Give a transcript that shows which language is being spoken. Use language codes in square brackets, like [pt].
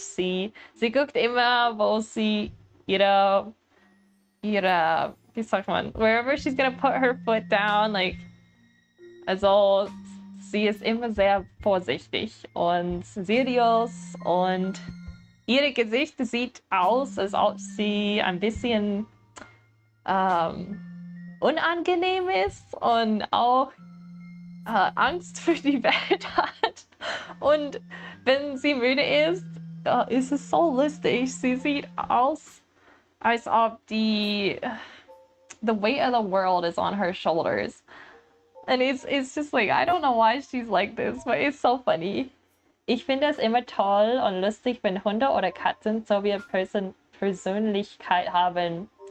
[de] Sie guckt immer, wo sie ihre, wie sagt man, [en] wherever she's gonna put her foot down, like, [de] also, sie ist immer sehr vorsichtig und seriös und ihr Gesicht sieht aus, als ob sie ein bisschen unangenehm ist und auch Angst für die Welt hat. Und wenn sie müde ist, ist es so lustig. Sie sieht aus, als ob [en] the weight of the world is on her shoulders. And it's just like, I don't know why she's like this, but it's so funny. [de] Ich finde es immer toll und lustig, wenn Hunde oder Katzen so wie eine Persönlichkeit haben.